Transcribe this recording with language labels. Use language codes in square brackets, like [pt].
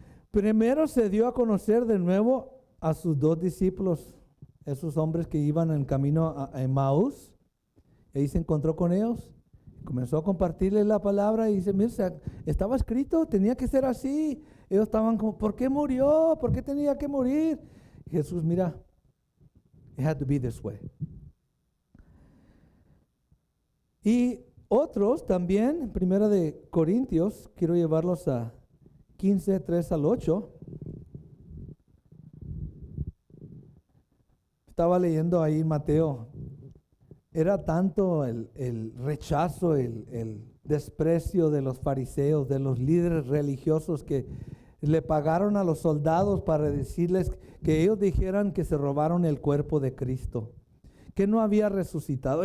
[es] Primero se dio a conocer de nuevo a sus dos discípulos, esos hombres que iban en camino a Emmaús. Ahí se encontró con ellos, comenzó a compartirles la palabra y dice, mira, estaba escrito, tenía que ser así. Ellos estaban como, ¿por qué murió? ¿Por qué tenía que morir? Y Jesús, mira, [en] it had to be this way. [es] Y otros también, primera de Corintios, quiero llevarlos a 15, 3 al 8. Estaba leyendo ahí Mateo. Era tanto el rechazo, el desprecio de los fariseos, de los líderes religiosos, que le pagaron a los soldados para decirles que ellos dijeran que se robaron el cuerpo de Cristo, que no había resucitado.